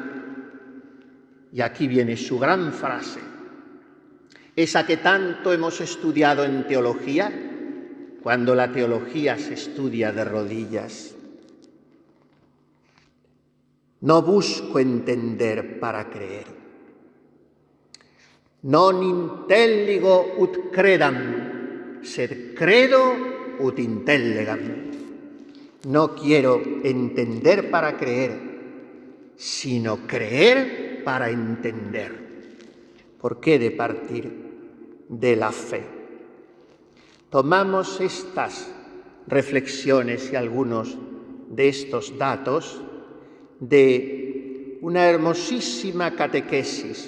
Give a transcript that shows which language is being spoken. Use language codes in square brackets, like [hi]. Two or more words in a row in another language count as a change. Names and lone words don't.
[es] Y aquí viene su gran frase, esa que tanto hemos estudiado en teología, cuando la teología se estudia de rodillas. No busco entender para creer. [la] Non intelligo ut credam, sed credo ut intellegam. [es] No quiero entender para creer, sino creer para entender. ¿Por qué de partir de la fe? Tomamos estas reflexiones y algunos de estos datos de una hermosísima catequesis,